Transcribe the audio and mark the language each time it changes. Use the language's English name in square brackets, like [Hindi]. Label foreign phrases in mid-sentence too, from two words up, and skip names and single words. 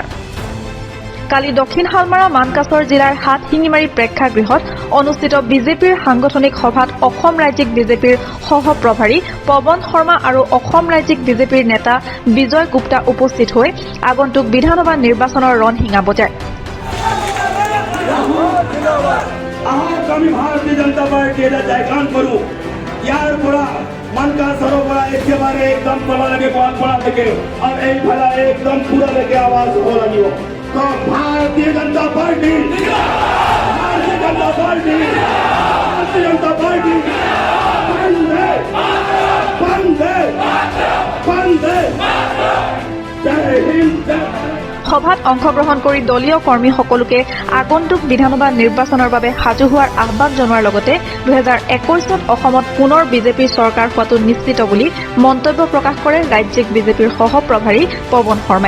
[Assamese] কালি দক্ষিণ শালমাৰা মানকাছৰ জিলাৰ হাতশিঙিমাৰী প্ৰেক্ষাগৃহত অনুষ্ঠিত বিজেপিৰ সাংগঠনিক সভাত অসম ৰাজ্যিক বিজেপিৰ সহপ্ৰভাৰী পৱন শৰ্মা আৰু অসম ৰাজ্যিক বিজেপিৰ নেতা বিজয় গুপ্তা উপস্থিত হৈ আগন্তুক বিধানসভা নিৰ্বাচনৰ ৰণশিঙা বজায়। আমি ভাৰতীয় জনতা পাৰ্টি এটা জয়গান কৰোঁ। ইয়াৰ পৰা মানকাছৰৰ পৰা একেবাৰে একদম তললৈকে গোৱালপাৰা থেকে আৰু এইফালে একদম পুৰালৈকে আৱাজ হ'ব লাগিব। [Hindi] तो भारतीय जनता पार्टी [Assamese] সভাত অংশগ্ৰহণ কৰি দলীয় কৰ্মীসকলকে আগন্তুক বিধানসভা নিৰ্বাচনৰ বাবে সাজু হোৱাৰ আহ্বান জনোৱাৰ লগতে 2021 অসমত পুনৰ বিজেপিৰ চৰকাৰ হোৱাটো নিশ্চিত বুলি মন্তব্য প্ৰকাশ কৰে ৰাজ্যিক বিজেপিৰ সহপ্ৰভাৰী পৱন শৰ্মাই।